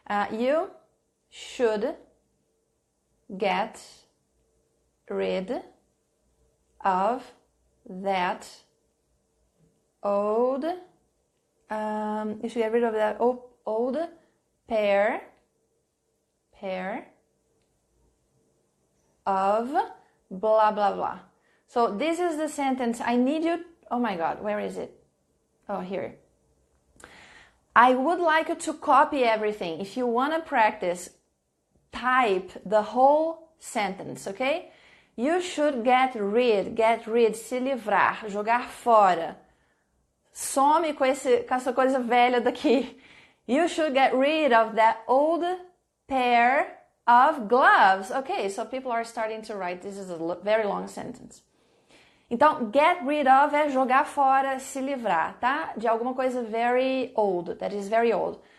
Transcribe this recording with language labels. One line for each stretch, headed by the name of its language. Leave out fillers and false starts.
English: You should get rid of that old, you should get rid of that old pair of blah, blah, blah. So this is the sentence. I need you, oh my God, where is it? Oh, here. I would like you to copy everything. If you want to practice, type the whole sentence, okay? You should get rid,
Portuguese: se livrar, jogar fora. Some com essa coisa velha daqui.
English: You should get rid of that old pair of gloves. Okay, so people are starting to write. This is a very long sentence.
Portuguese: Então,
English: get rid of
Portuguese: é jogar fora, se livrar, tá? De alguma coisa
English: very old, that is very old.